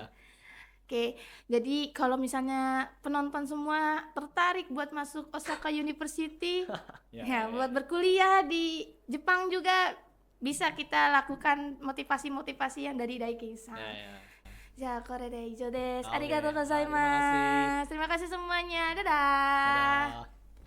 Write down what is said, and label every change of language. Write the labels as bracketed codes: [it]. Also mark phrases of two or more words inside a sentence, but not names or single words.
[id] Oke, jadi kalau misalnya penonton semua tertarik buat masuk Osaka University, ya, buat berkuliah di Jepang juga bisa kita lakukan motivasi-motivasi yang dari Daikin-san. Ya, [ja] これで以上です. ありがとうございます. [id] Terima kasih semuanya. Dadah.